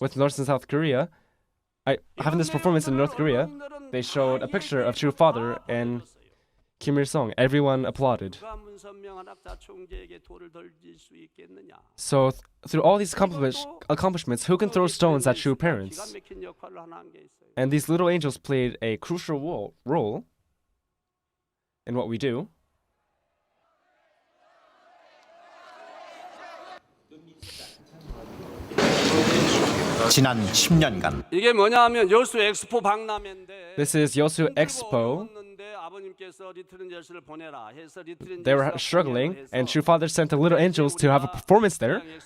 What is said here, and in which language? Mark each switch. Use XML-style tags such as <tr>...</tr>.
<en>with North and South Korea, having this performance in North Korea, they showed a picture of True Father and Kim Il-sung. Everyone applauded.</en> <ko>누가 문선명 한학자 총재에게 돌을 던질 수 있겠느냐?</ko> <en>So through all these accomplishments, who can throw stones at true parents?</en> <ko>기가 막힌 역할을 하나 한 게 있어요.</ko> <en>And these little angels played a crucial role in what we do.</en> <ko>지난 10년간 이게 뭐냐하면 여수 엑스포 박람회인데</ko> <en>This is Yosu Expo.</en> <ko>아버님께서 리트렌젤스를 보내라 해서</ko> <en>They were struggling, and True Father sent the little angels to have a performance there.</en>